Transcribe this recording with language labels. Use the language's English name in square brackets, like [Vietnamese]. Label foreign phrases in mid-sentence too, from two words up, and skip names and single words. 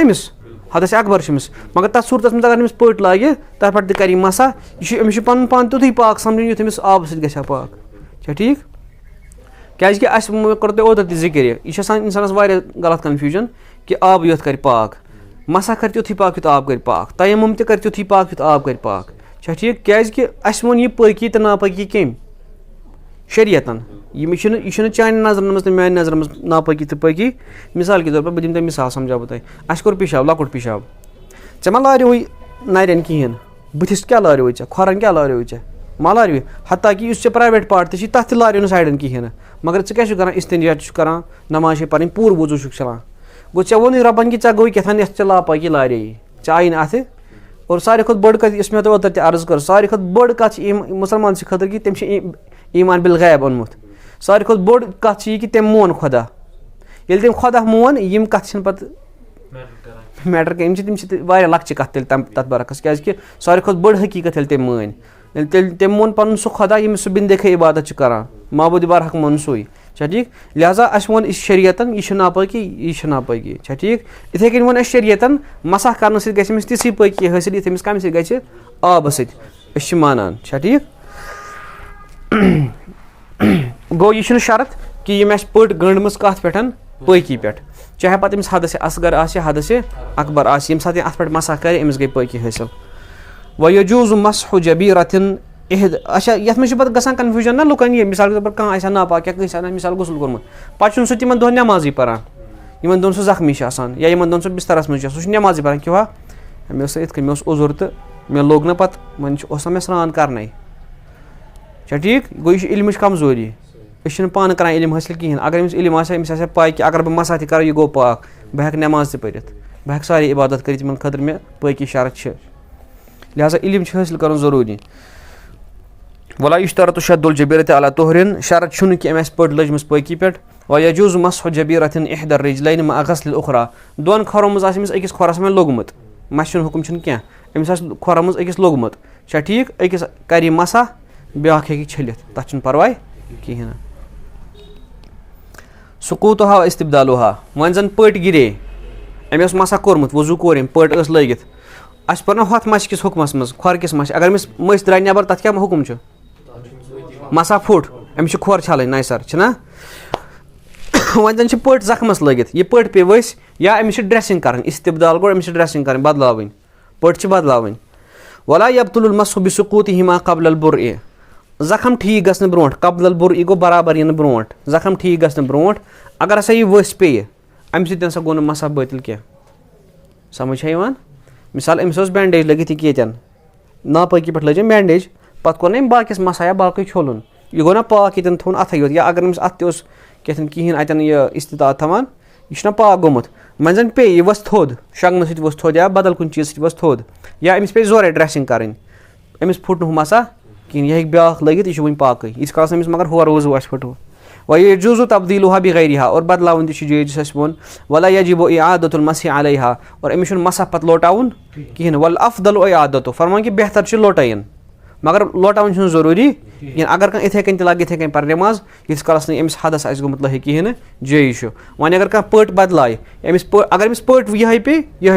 [Kashmiri] أمِس حدث اکبر چھُ أمِس مگر تَتھ صوٗرتَس منٛز اگر أمِس پٔٹ لاگہِ تَتھ پٮ۪ٹھ تہِ کَرِ یہِ مسح یہِ چھُ أمِس چھُ پَنُن پان تیُتھُے پاک سَمجھُن یُتھ أمِس آبہٕ سۭتۍ گژھِ ہا پاک چھا ٹھیٖک کیٛازِکہِ اَسہِ کوٚر تۄہہِ اوترٕ تہِ ذِکِر یہِ چھِ آسان اِنسانَس واریاہ غلط کَنفیوٗجَن کہِ آبٕے یوت کَرِ پاک مسح کَرِ تیُتھُے پاک یُتھ آب کَرِ پاک تیمُم تہِ کَرِ تیُتھُے پاک یُتھ آب کَرِ پاک چھا ٹھیٖک کیٛازِکہِ اَسہِ ووٚن یہِ پٲکی تہٕ ناپٲکی کٔمۍ شریعتَن یہِ چھُنہٕ چانہِ نظرَن منٛز تہٕ میٛانہِ نظرَن منٛز ناپٲکی تہٕ پٲکی [Urdu] مِثال کے طور پر [Kashmiri] بہٕ دِمہٕ تۄہہِ مِثال سَمجھاو بہٕ تۄہہِ اَسہِ کوٚر پِشاب لۄکُٹ پِشاب ژےٚ ما لاریوٕے نَرٮ۪ن کِہیٖنۍ بٕتھِس کیٛاہ لاریوٕے ژےٚ کھۄرَن کیٛاہ لاریوٕے ژےٚ ما لاریوٕے حتیٰ کہِ یُس ژےٚ [English] private part [Kashmiri] تہِ چھِ تَتھ تہِ لاریو نہٕ سایڈَن کِہیٖنۍ نہٕ مگر ژٕ کیٛاہ چھُکھ کَران اِستِنجا چھُکھ کَران نماز چھے پَرٕنۍ پوٗرٕ وضوٗ چھُکھ چَلان گوٚو ژےٚ ووٚنُے رۄبَن کہِ ژےٚ گوٚوُے کیٛاہ تھام یَتھ ژےٚ لاپٲکی لارییی ژےٚ آیی نہٕ اَتھِ اور ساروی کھۄتہٕ بٔڑ کَتھ یۄس مےٚ تۄہہِ اوترٕ تہِ عرض کٔر ساروی کھۄتہٕ بٔڑ کَتھ چھِ مُسلمان سٕنٛدِ خٲطرٕ کہِ تٔمِس چھِ ایٖمان بالغیب اوٚنمُت ساروی کھۄتہٕ بٔڑ کَتھ چھِ یہِ کہِ تٔمۍ مون خۄدا ییٚلہِ تٔمۍ خۄدا مون یِم کَتھٕ چھِنہٕ پَتہٕ میٹر کینٛہہ تِم چھِ واریاہ لۄکچہِ کَتھٕ تیٚلہِ تَتھ برعکس کیٛازِکہِ ساروی کھۄتہٕ بٔڑ حقیٖقت ییٚلہِ تٔمۍ مٲنۍ ییٚلہِ تٔمۍ مون پَنُن سُہ خۄدا ییٚمِس سُہ [Urdu] بِن دیکھے [Kashmiri] عبادت چھُ کَران معبوٗدِ بارحق مون سُے چھا ٹھیٖک لہٰذا اَسہِ ووٚن یہِ شریعتَن یہِ چھِ ناپٲکی یہِ چھِ ناپٲکی چھا ٹھیٖک یِتھَے کٔنۍ ووٚن اَسہِ شریعتَن مسح کَرنہٕ سۭتۍ گژھِ أمِس تِژھٕے پٲکی حٲصِل یِتھ أمِس کَمہِ سۭتۍ گژھِ آبہٕ سۭتۍ أسۍ چھِ مانان چھا ٹھیٖک گوٚو یہِ چھُنہٕ شرط کہِ یِم اَسہِ پٔٹ گٔنٛڈمٕژ کَتھ پٮ۪ٹھ پٲکی پٮ۪ٹھ چاہے پَتہٕ أمِس حدث اصغر آسہِ حدث اکبر آسہِ ییٚمہِ ساتہٕ یہِ اَتھ پٮ۪ٹھ مسح کَرِ أمِس گٔے پٲکی حٲصِل [Arabic] وَیَجوٗزُ مَسحُ جبیٖرَةٍ [Kashmiri] اچھا یَتھ منٛز چھِ پَتہٕ گژھان کَنفیوٗجَن نہ لُکَن یہِ [Urdu] مِثال کے طور پر [Kashmiri] کانٛہہ آسہِ ہا ناپاک یا کٲنٛسہِ آسہِ ہا مِثال غسل کوٚرمُت پَتہٕ چھُنہٕ سُہ تِمن دۄہن نٮ۪مازٕے پَران یِمن دۄہن سُہ زخمی چھُ آسان یا یِمن دۄہن سُہ بِسترَس منٛز چھُ آسان سُہ چھُ نٮ۪مازٕے پَران کیٛاہ مےٚ اوس یِتھ کٔنۍ مےٚ اوس عذر تہٕ مےٚ لوٚگ نہٕ پَتہٕ وۄنۍ اوس نہ مےٚ سرٛان کَرنَے چھا ٹھیٖک گوٚو یہِ چھُ علمٕچ کمزوٗری أسۍ چھِنہٕ پانہٕ کَران علم حٲصِل کِہیٖنۍ اگر أمِس علم آسہِ ہا أمِس آسہِ ہا پاے کہِ اگر بہٕ مسح تہِ کَرٕ یہِ گوٚو پاک بہٕ ہٮ۪کہٕ نٮ۪ماز تہِ پٔرِتھ بہٕ ہٮ۪کہٕ سارے عبادت کٔرِتھ یِمن خٲطرٕ مےٚ پٲکی شرط چھِ لہٰذا علم چھُ حٲصِل کَرُن ضروٗری [Arabic] وَلا یُشتَرَطُ شَدُّ الجبیٖرَةِ علی طُہرٍ [Kashmiri] شرط چھُنہٕ کہِ أمۍ آسہِ پٔٹ لٔجمٕژ پٲکی پٮ۪ٹھ [Arabic] وَیَجوٗزُ مَسحُ جبیٖرَةٍ اِحدى الرِجلَيْنِ مع غسلِ الأخرى [Kashmiri] دۄن کھۄرَن منٛز آسہِ أمِس أکِس کھۄرَس وۄنۍ لوٚگمُت مَسہِ ہُنٛد حُکُم چھُنہٕ کینٛہہ أمِس آسہِ کھۄرَن منٛز أکِس لوٚگمُت چھا ٹھیٖک أکِس کَرِ یہِ مسح بیٛاکھ ہیٚکہِ چھٔلِتھ تَتھ چھُنہٕ پَرواے کِہیٖنۍ نہٕ [Arabic] سُقوٗطُہا اِستِبدالُہا [Kashmiri] وۄنۍ زَن پٔٹ گِرے أمۍ اوس مسح کوٚرمُت وضوٗ کوٚر أمۍ پٔٹ ٲس لٲگِتھ اَسہِ پوٚر نہ ہۄتھ مَسہِ کِس حُکمَس منٛز کھۄرکِس مَسہِ اگر أمِس مٔسۍ درٛاے نٮ۪بر تَتھ کیٛاہ حُکُم چھُ مسح پھُٹ أمِس چھِ کھۄر چھَلٕنۍ نَیہِ سَر چھِنہ وۄنۍ زَن چھِ پٔٹ زخمَس لٲگِتھ یہِ پٔٹ پیٚیہِ ؤسۍ یا أمِس چھِ ڈرٛٮ۪سِنٛگ کَرٕنۍ اِستِبدال گوٚو أمِس چھِ ڈرٛٮ۪سِنٛگ کَرٕنۍ بَدلاوٕنۍ پٔٹ چھِ بَدلاوٕنۍ [Arabic] وَلا یبطُلُ الْمَسحُ بِسُقوٗطِہِما قبل البُرعِ [Kashmiri] زخم ٹھیٖک گژھنہٕ برونٛٹھ [Arabic] قبل البُرعِ [Kashmiri] گوٚو برابر یِنہٕ برونٛٹھ زخم ٹھیٖک گژھنہٕ برونٛٹھ اگر ہسا یہِ ؤسۍ پیٚیہِ اَمہِ سۭتۍ ہسا گوٚو نہٕ مسح بٲطِل کینٛہہ سمجھ چھا یِوان مِثال أمِس اوس بینڈیج لٲگِتھ یہِ ییٚتٮ۪ن ناپٲکی پٮ۪ٹھ لٲج أمۍ بینڈیج پَتہٕ کوٚر نہٕ أمۍ باقٕیَس مسح یا باقٕے چھوٚلُن یہِ گوٚو نہ پاک ییٚتٮ۪ن تھوٚوُن اَتھٕے یوت یا اگر أمِس اَتھ تہِ اوس کیٛاہ تھام کِہیٖنۍ اَتٮ۪ن یہِ اِستِطاعت تھاوان یہِ چھُنہ پاک گوٚمُت وۄنۍ زَن پیٚیہِ یہِ ؤژھ تھوٚد شۄنٛگنہٕ سۭتۍ ؤژھ تھوٚد یا بدل کُنہِ چیٖز سۭتۍ ؤژھ تھوٚد یا أمِس پیٚیہِ زورے ڈرٛٮ۪سِنٛگ کَرٕنۍ أمِس پھُٹ نہٕ ہُہ مسا کِہیٖنۍ یہِ ہیٚکہِ بیٛاکھ لٲگِتھ یہِ چھُ وٕنہِ پاکٕے ییٖتِس کالَس أمِس مگر ہورٕ وضوٗ آسہِ پھٕٹومُت [Arabic] وَیَجوٗزُ تبدیٖلُہا بِغیرِہا [Kashmiri] اور بدلاوُن تہِ چھُ جٲیِز یُس اَسہِ ووٚن [Arabic] وَلا یجِبُ اِعادَةُ الْمَسحِ علیہا [Kashmiri] اور أمِس چھُنہٕ مسح پَتہٕ لوٹاوُن کِہیٖنۍ نہٕ [Arabic] وَالْأَفْضَلُ اِعادَتُہ [Kashmiri] فرمان کہِ بہتر چھُ لوٹٲیِن مگر لوٹاوُن چھُنہٕ ضروٗری کِہیٖنۍ اگر کانٛہہ یِتھَے کٔنۍ تہِ لاگہِ یِتھَے کٔنۍ پَرِ نٮ۪ماز ییٖتِس کالَس نہٕ أمِس حدس آسہِ گوٚمُت لٲہِق کِہیٖنۍ نہٕ جٲیِز چھُ وۄنۍ اگر کانٛہہ پٔٹ بدلایہِ اگر أمِس پٔٹ یِہوٚے پیٚیہِ یِہوٚے